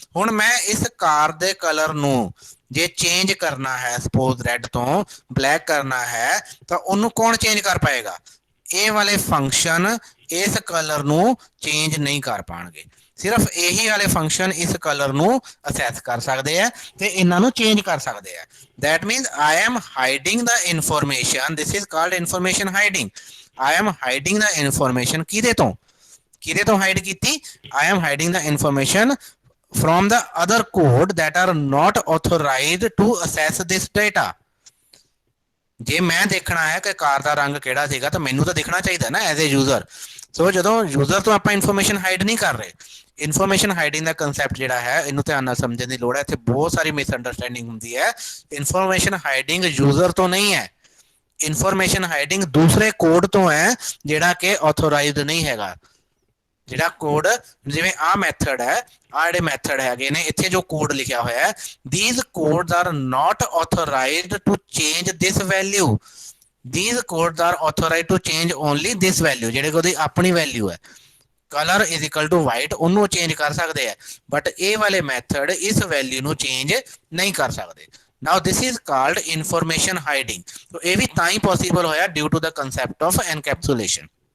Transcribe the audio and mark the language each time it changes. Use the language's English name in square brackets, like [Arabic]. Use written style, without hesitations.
[Punjabi] ਹੁਣ ਮੈਂ ਇਸ ਕਾਰ ਦੇ ਕਲਰ ਨੂੰ ਜੇ ਚੇਂਜ ਕਰਨਾ ਹੈ, ਸਪੋਜ਼ ਰੈੱਡ ਤੋਂ ਬਲੈਕ ਕਰਨਾ ਹੈ, ਤਾਂ ਉਹਨੂੰ ਕੌਣ ਚੇਂਜ ਕਰ ਪਾਏਗਾ? ਇਹ ਵਾਲੇ ਫੰਕਸ਼ਨ ਇਸ ਕਲਰ ਨੂੰ ਚੇਂਜ ਨਹੀਂ ਕਰ ਪਾਣਗੇ। ਸਿਰਫ ਇਹੀ ਵਾਲੇ ਫੰਕਸ਼ਨ ਇਸ ਕਲਰ ਨੂੰ ਅਸੈਸ ਕਰ ਸਕਦੇ ਆ ਤੇ ਇਹਨਾਂ ਨੂੰ ਚੇਂਜ ਕਰ ਸਕਦੇ ਆ। [English] that means I am hiding the information, this is called information hiding। I am hiding the information [Punjabi] ਕਿਹਦੇ ਤੋਂ ਹਾਈਡ ਕੀਤੀ? [English] I am hiding the information from the other code that are not authorized to assess this data। [Punjabi] ਜੇ ਮੈਂ ਦੇਖਣਾ ਹੈ ਕਿ ਕਾਰ ਦਾ ਰੰਗ ਕਿਹੜਾ ਸੀਗਾ ਤਾਂ ਮੈਨੂੰ ਤਾਂ ਦਿਖਣਾ ਚਾਹੀਦਾ ਨਾ ਐਜ਼ ਏ ਯੂਜ਼ਰ। ਸੋ ਜਦੋਂ ਯੂਜ਼ਰ ਤੋਂ ਆਪਾਂ ਇਨਫੋਰਮੇਸ਼ਨ ਹਾਈਡ ਨਹੀਂ ਕਰ ਰਹੇ, ਇਨਫੋਰਮੇਸ਼ਨ ਹਾਈਡਿੰਗ ਦਾ ਕੰਸੈਪਟ ਜਿਹੜਾ ਹੈ ਇਹਨੂੰ ਧਿਆਨ ਨਾਲ ਸਮਝਣ ਦੀ ਲੋੜ ਹੈ। ਇੱਥੇ ਬਹੁਤ ਸਾਰੀ ਮਿਸਅੰਡਰਸਟੈਂਡਿੰਗ ਹੁੰਦੀ ਹੈ। ਇਨਫੋਰਮੇਸ਼ਨ ਹਾਈਡਿੰਗ ਯੂਜ਼ਰ ਤੋਂ ਨਹੀਂ ਹੈ, ਇਨਫੋਰਮੇਸ਼ਨ ਹਾਈਡਿੰਗ ਦੂਸਰੇ ਕੋਡ ਤੋਂ ਹੈ ਜਿਹੜਾ ਕਿ ਆਥੋਰਾਈਜ਼ਡ ਨਹੀਂ ਹੈਗਾ। ਜਿਹੜਾ ਕੋਡ, ਜਿਵੇਂ ਆਹ ਮੈਥਡ ਹੈ, ਆਹ ਜਿਹੜੇ ਮੈਥਡ ਹੈਗੇ ਨੇ, ਇੱਥੇ ਜੋ ਕੋਡ ਲਿਖਿਆ ਹੋਇਆ ਹੈ, [English] these codes are not authorized to change this value, [Punjabi] these codes are authorized to change only this value। ਜਿਹੜੇ ਉਹਦੀ ਆਪਣੀ ਵੈਲਿਊ ਹੈ, colour is equal to white, ਉਹਨੂੰ ਚੇਂਜ ਕਰ ਸਕਦੇ ਆ, ਬਟ ਇਹ ਵਾਲੇ ਮੈਥਡ ਇਸ ਵੈਲਿਊ ਨੂੰ ਚੇਂਜ ਨਹੀਂ ਕਰ ਸਕਦੇ। [English] Now this is called information hiding. [Punjabi] ਸੋ ਇਹ ਵੀ ਤਾਂ ਹੀ ਪੋਸੀਬਲ ਹੋਇਆ due to the concept of ਐਨਕੈਪਸੂਲੇਸ਼ਨ।